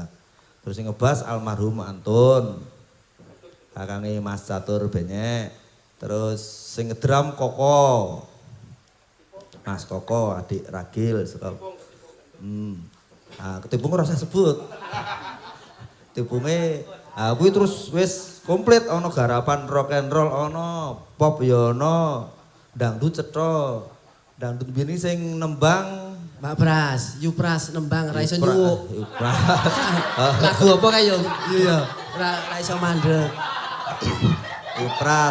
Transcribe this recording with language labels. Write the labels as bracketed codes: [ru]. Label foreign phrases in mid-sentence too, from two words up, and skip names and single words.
[jv] Terus sing ngebass almarhum Antun. Kakange Mas Catur Benyek. Terus sing ngedrum Koko. Mas Koko, adik Ragil saka. Nah, ketipung ora usah sebut. Tipunge kuwi terus wis komplit ana garapan [en] rock and roll [jv] ana, pop ya ana, dangdut cetha. Dangdut biyen sing nembang Mbak Pras, Yupras nembang ra iso nyuwuk. Yupras. Lagu apa kae yo? Iya. Ra iso mandeg. Yupras.